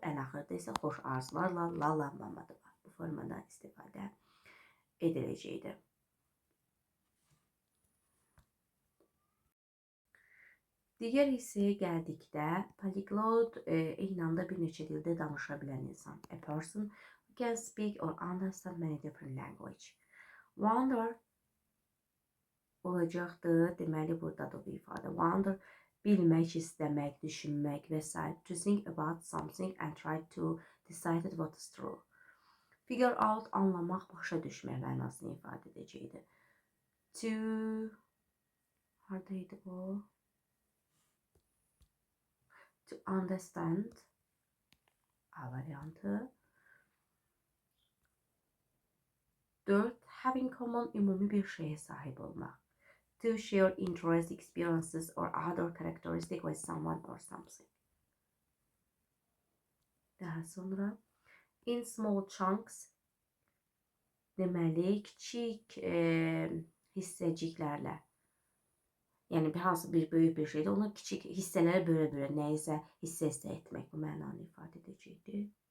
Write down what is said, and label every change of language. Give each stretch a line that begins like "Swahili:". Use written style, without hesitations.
Azerbaijani: Ən axırda isə xoş arzularla Lala Mamadova. Bu formada istifadə ediləcəkdir. Digər hissəyə gəldikdə, polyglot eyni anda bir neçə dildə danışa bilən insan.
English: A person who can speak or understand many different language.
Azerbaijani: Wonder olacaqdır. Deməli, burada da bu ifadə. Wonder bilmək, istəmək, düşünmək və s.
English: To think about something and try to decide what is true. Figure out,
Azerbaijani: anlamaq, başa düşmək mənasını ifadə edəcəkdir. To, haradaydı bu?
English: To understand,
Azerbaijani: A variantı. 4.
English: Having common,
Azerbaijani: ümumi bir şeye sahib olmaq.
English: To share interest, experiences or other characteristics with someone or something.
Azerbaijani: Daha sonra,
English: in small chunks,
Azerbaijani: deməli, kiçik hissəciklərlə, yəni hansı bir böyük bir şeydir, onu kiçik hissələrə bölə-bölə nəyisə hissə etmək bu mənanı ifadə edəcəkdir.